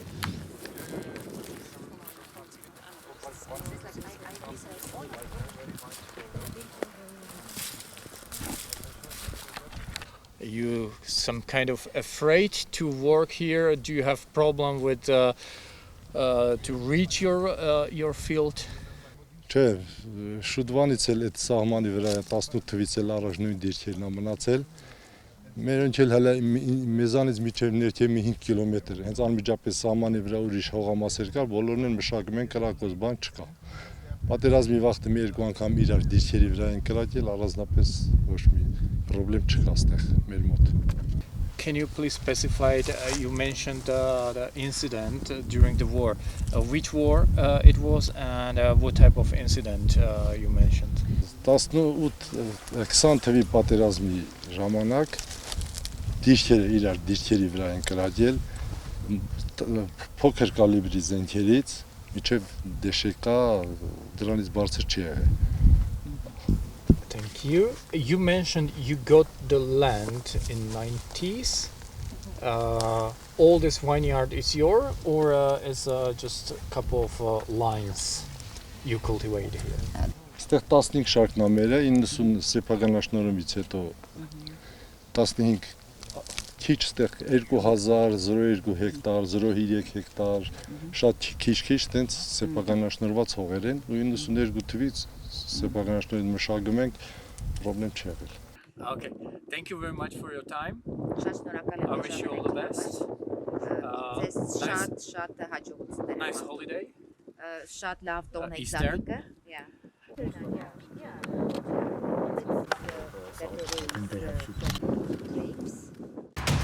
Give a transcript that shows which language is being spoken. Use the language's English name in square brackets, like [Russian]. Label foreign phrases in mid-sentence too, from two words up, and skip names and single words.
[English] Are you some kind of afraid to work here? Do you have problem with to reach your field? [Armenian] Չէ, շուտվանից էլ այդ սահմանի վրա 18 թվից էլ առաջ նույն դիրքերն ա մնացել։ Մերոնք էլ հələ մեզանից միջև ներքևի 5 կիլոմետր, հենց անմիջապես սահմանի վրա ուրիշ հողամասեր կար, բոլորն են մշակում են կրակոց, բան չկա։ Պատերազմի վաղտը մի երկու անգամ իրար դիրքերի վրա են կրակել, առանձնապես ոչ մի պրոբլեմ չկա այստեղ մեր մոտ։ [English] Can you please specify, you mentioned the incident during the war. Which war it was and what type of incident you mentioned? [Armenian] 18-20 թվի պատերազմի ժամանակ դիրքերի վրա են կրակել փոքր կալիբրի զենքերից միջև դեշեկա դրանից բարձր չի եղել։ [English] Thank you. You mentioned you got the land in 90s. All this vineyard is yours, or is just a couple of lines you cultivate here? [Armenian] Այստեղ 15 շարքն ա մեր է, 90 սեփական աշնորհումից հետո 15 քիչ այստեղ 2000 հեկտար, 0.3 հեկտար, շատ քիչ տենց սեփական աշնորհված հողեր են, ու 92 թվից սեփական աշնորհին մշակում ենք, պրոբլեմ չի եղել։ [English] Okay, thank you very much for your time. [Armenian] Շատ շնորհակալ եմ։ [English] I wish you all the best. [Armenian] Ձեզ շատ հաջողություններ։ [English] Nice holiday. [Armenian] Շատ լավ տոն եք [English] Easter. [Armenian] զատիկը։ Yeah.